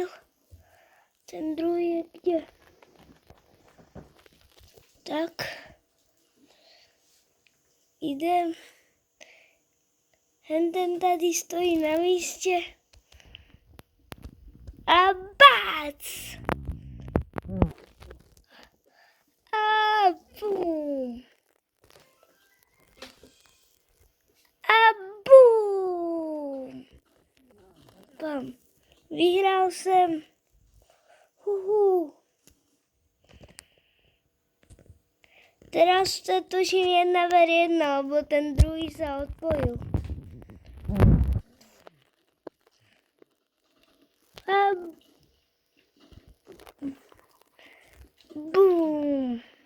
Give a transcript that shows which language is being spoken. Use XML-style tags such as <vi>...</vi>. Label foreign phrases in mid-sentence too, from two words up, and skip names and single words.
<sk>Ten druhý je kde? Tak. Idem.</sk> <cs>Henten tady stojí na místě. A bác! A bum! A bum! Bam. Vyhrál jsem.</cs> <sk>Teraz to tuším 1v1, lebo ten druhý</sk> <cs>se odpojil.</cs> <sk>A bum!</sk>